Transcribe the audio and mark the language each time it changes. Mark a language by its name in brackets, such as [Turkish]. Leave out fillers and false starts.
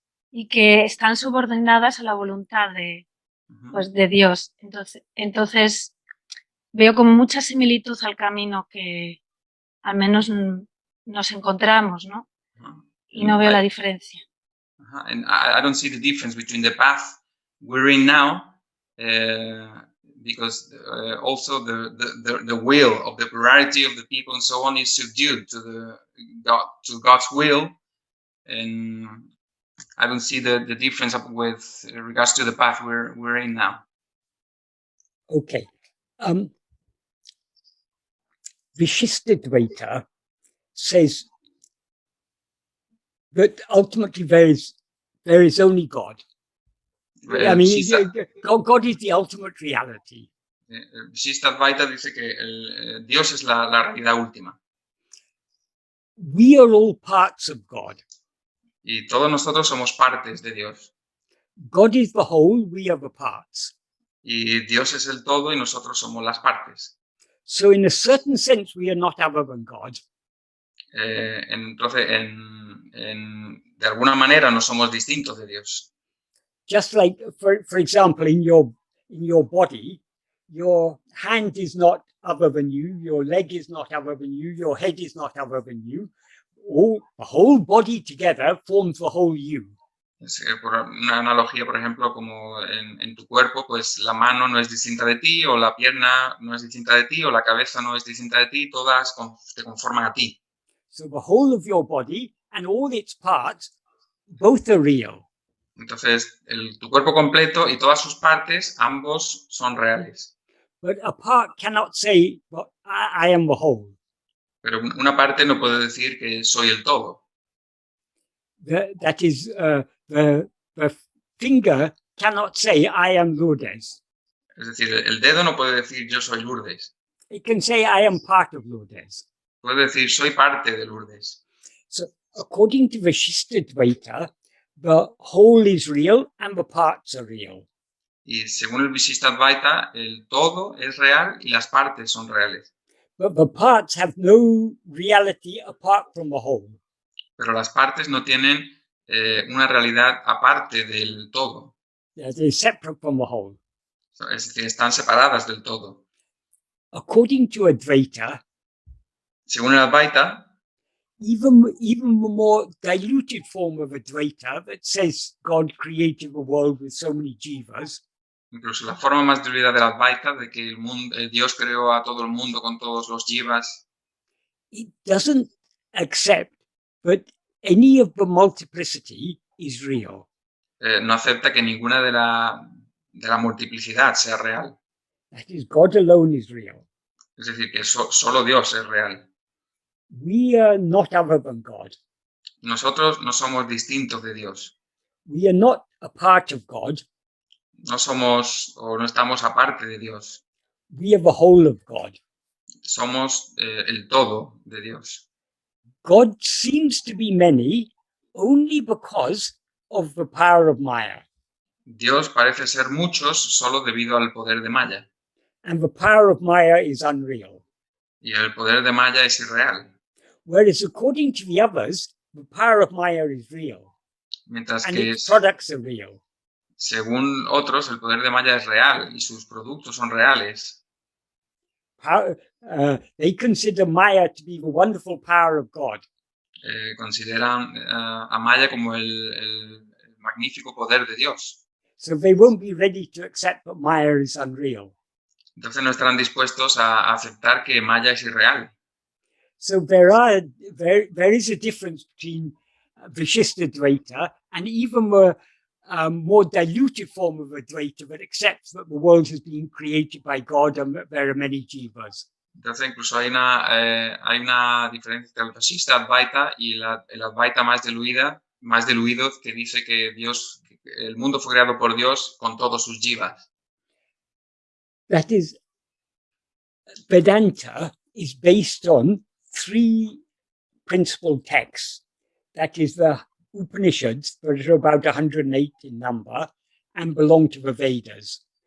[Spanish] Y que están subordinadas a la voluntad de Dios. Entonces veo como mucha similitud al camino que al menos nos encontramos, ¿no? Y no veo la diferencia. [English] And I don't see the difference between the path we're in now, because also the will of the plurality of the people and so on is subdued to God's will, and I don't see the difference with regards to the path we're in now. Okay. Vishishtadvaita says that ultimately there is only God. I mean, God is the ultimate reality. [Spanish] Vishishtadvaita dice que Dios es la realidad última. [English] We are all parts of God. [Spanish] Y todos nosotros somos partes de Dios. [English] God is the whole, we are the parts. [Spanish] Y Dios es el todo y nosotros somos las partes. [English] So in a certain sense, we are not other than God. [Spanish] Entonces, de alguna manera no somos distintos de Dios. [English] Just like, for example, in your body, your hand is not other than you, your leg is not other than you, your head is not other than you. The whole body together forms the whole you. [Spanish] Por una analogía, por ejemplo, como en tu cuerpo, pues la mano no es distinta de ti, o la pierna no es distinta de ti, o la cabeza no es distinta de ti, todas te conforman a ti. [English] So the whole of your body and all its parts, both are real. [Spanish] Entonces, tu cuerpo completo y todas sus partes, ambos son reales. [English] But a part cannot say, well, I am the whole. [Spanish] Pero una parte no puede decir que soy el todo. [English] That is, the finger cannot say, I am Lourdes. [Spanish] Es decir, el dedo no puede decir yo soy Lourdes. [English] It can say, I am part of Lourdes. [Spanish] Puede decir soy parte de Lourdes. [English] So according to Vishishtadvaita, the whole is real and the parts are real. [Spanish] Y según el Vishishtadvaita, el todo es real y las partes son reales. [English] But the parts have no reality apart from the whole. [Spanish] Pero las partes no tienen una realidad aparte del todo. [English] They're separate from the whole. [Spanish] Es decir, están separadas del todo. [English] According to Advaita, [Spanish] según el Advaita, [English] even the more diluted form of Advaita that says God created the world with so many jivas, [Spanish] incluso la forma más diluida del Advaita, de que Dios creó a todo el mundo con todos los jivas, [English] it doesn't accept that any of the multiplicity is real. [Spanish] no acepta que ninguna de la multiplicidad sea real. [English] That is, God alone is real. [Spanish] Es decir, que solo Dios es real. [English] We are not other than God. [Spanish] Nosotros no somos distintos de Dios. [English] We are not a part of God. [Spanish] No somos o no estamos aparte de Dios. [English] We are the whole of God. [Spanish] Somos el todo de Dios. [English] God seems to be many only because of the power of Maya. [Spanish] Dios parece ser muchos solo debido al poder de Maya. [English] And the power of Maya is unreal. [Spanish] Y el poder de Maya es irreal. [English] Whereas according to the others, the power of Maya is real. [Spanish] Mientras [English] And [Spanish] que [English] its products are real. [Spanish] según otros, el poder de Maya es real y sus productos son reales. [English] They consider Maya to be the wonderful power of God. [Spanish] Consideran a Maya como el magnífico poder de Dios. [English] So they won't be ready to accept that Maya is unreal. [Spanish] Entonces no estarán dispuestos a aceptar que Maya es irreal. [English] So there is a difference between Vishishtadvaita and even the more diluted form of Advaita that accepts that the world has been created by God and that there are many jivas. [Spanish] Entonces incluso hay una diferencia entre el Vashishta Advaita y el Advaita más diluido que dice que el mundo fue creado por Dios con todos sus jivas. [English] That is, Vedanta is based on three principal texts. That is the Upanishads, that are about 108 in number and belong to the Vedas.